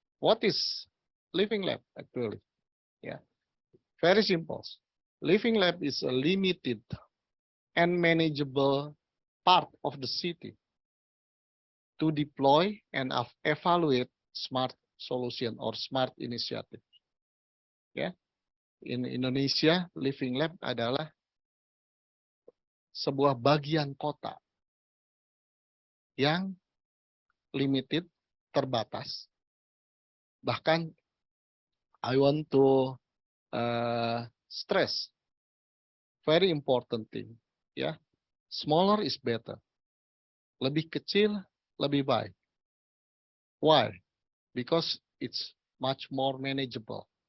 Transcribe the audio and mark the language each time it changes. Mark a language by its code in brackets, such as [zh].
[en] What is living lab actually? Yeah, very simple. Living lab is a limited and manageable part of the city to deploy and evaluate smart solution or smart initiative. [id] Ya, [en] in Indonesia, [id] Living Lab adalah sebuah bagian kota yang limited, terbatas. [en] Bahkan I want to stress very important thing, ya. Smaller is better. [id] Lebih kecil, lebih baik. [en] Why? Because it's much more manageable.